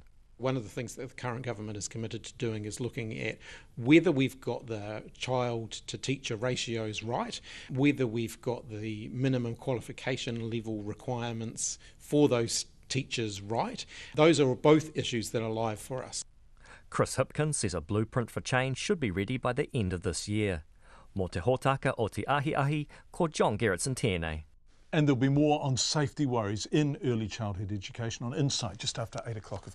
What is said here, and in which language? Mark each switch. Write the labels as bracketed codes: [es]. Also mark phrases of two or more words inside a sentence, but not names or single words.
[en] One of the things that the current government is committed to doing is looking at whether we've got the child to teacher ratios right, whether we've got the minimum qualification level requirements for those teachers right. Those are both issues that are live for us. Chris Hipkins says a blueprint for change should be ready by the end of this year. [mi] Mō te hōtaka o te ahi, ko John Gerritsen tēnei. [en] And there'll be more on safety worries in early childhood education on Insight just after 8 o'clock, of course.